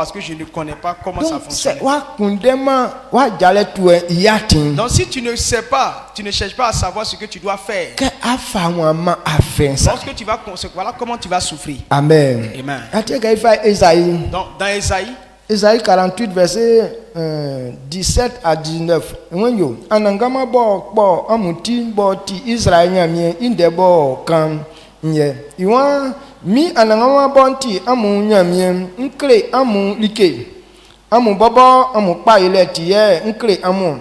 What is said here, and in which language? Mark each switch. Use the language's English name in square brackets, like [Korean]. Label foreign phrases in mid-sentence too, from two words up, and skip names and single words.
[French] Parce que je ne connais pas comment ça fonctionne. Donc si tu ne sais pas, tu ne cherches pas à savoir ce que tu dois faire, lorsque tu vas, voilà comment tu vas souffrir. Amen. Amen. Donc dans Ésaïe 48, verset 17 à 19. [Baoulé] Anangama bo amuti bo ti Israël nyamie indebo kan nye. Iwan mi anangama bo ti amu nyamie nkle amu like. Amu bobo amu pa ile tiye nkle amu.